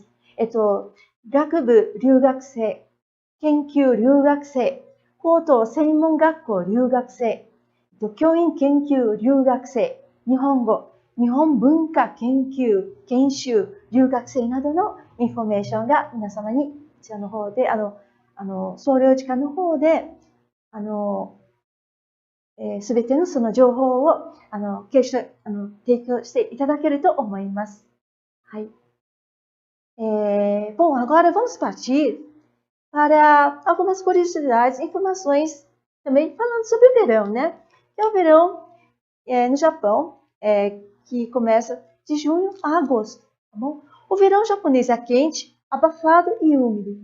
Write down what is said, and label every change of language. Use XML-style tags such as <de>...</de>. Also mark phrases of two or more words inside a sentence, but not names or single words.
<ja>学部留学生、研究留学生、高等専門学校留学生、教員研究留学生、日本語、日本文化研修留学生などのインフォメーションが皆様にこちらの方で、総領事館の方で、すべてのその情報を提供していただけると思います。</ja> <pt>はい。Bom, agora vamos partir para algumas curiosidades, informações também falando sobre o verão, né? É o verão no Japão, que começa de junho a agosto, tá bom? O verão japonês é quente, abafado e úmido.</pt>